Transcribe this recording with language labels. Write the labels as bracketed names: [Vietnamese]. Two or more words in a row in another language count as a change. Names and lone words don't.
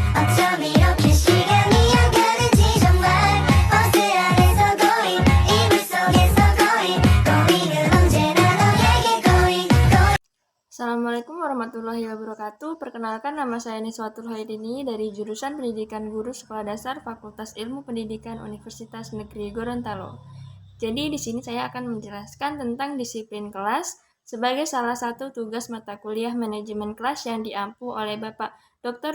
[Korean] 어쩜 이렇게 시간이 안 가는지 정말 버스 안에서 고인 이불 속에서 고인은 언제나 너에게 고인. [Arabic] السلام عليكم ورحمة الله وبركاته. [Indonesian] Perkenalkan, nama saya Niswatul Haidini dari jurusan Pendidikan Guru Sekolah Dasar Fakultas Ilmu Pendidikan Universitas Negeri Gorontalo. Jadi di sini saya akan menjelaskan tentang disiplin kelas sebagai salah satu tugas mata kuliah manajemen kelas yang diampu oleh Bapak Dr.